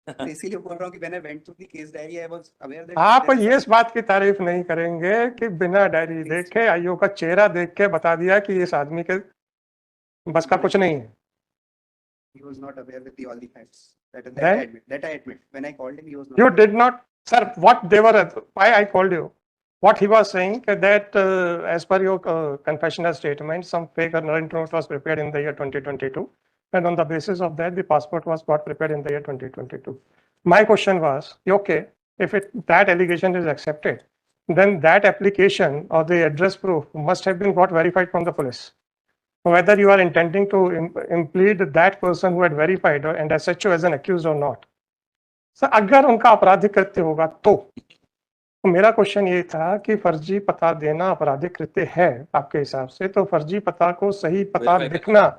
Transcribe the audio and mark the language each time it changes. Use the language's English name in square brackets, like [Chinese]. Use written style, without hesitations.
[Hindi] इसीलिए बोल रहा हूँ कि [English] when I went through the case diary, I was aware that [Hindi] आप ये इस बात की तारीफ नहीं करेंगे कि बिना डायरी देखे आईओ का चेहरा देख के बता दिया कि इस आदमी के बस का कुछ नहीं है। [English] he was not aware with all the facts. That Right? I admit. When I called him, he was not. You did not, sir. What they were, why I called you? What he was saying that as per your confessional statement, some fake warrant note was prepared in the year 2022, and on the basis of that, the passport was got prepared in the year 2022. My question was, okay, if that allegation is accepted, then that application or the address proof must have been got verified from the police. Whether you are intending to implead that person who had verified or and as such as an accused or not. [Hindi] Sir अगर उनका आपराधिक कृत्य होगा तो मेरा question ये था कि फर्जी पता देना आपराधिक कृत्य है आपके हिसाब से, तो फर्जी पता को सही पता लिखना